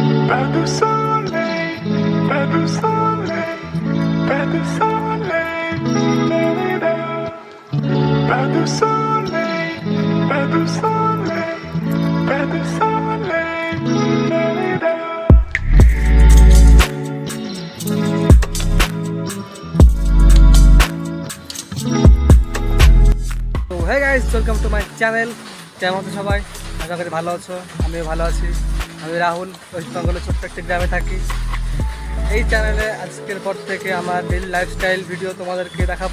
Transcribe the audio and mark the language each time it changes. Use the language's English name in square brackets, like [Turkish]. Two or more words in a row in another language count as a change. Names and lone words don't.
[French] Pas de soleil, pas de soleil, pas de soleil, da-da-da. Pas de soleil, pas de soleil, pas de soleil, da-da-da. [English] তো hey guys, welcome to my channel। [Bangla] কেমন আছো সবাই? আশা করি ভালো আছো, আমিও ভালো আছি। আমি রাহুল, ওয়েস্ট বেঙ্গলের ছোট্ট একটি গ্রামে থাকি। এই চ্যানেলে আজকের পর থেকে আমার [English] daily lifestyle video [Bangla] তোমাদেরকে দেখাবো।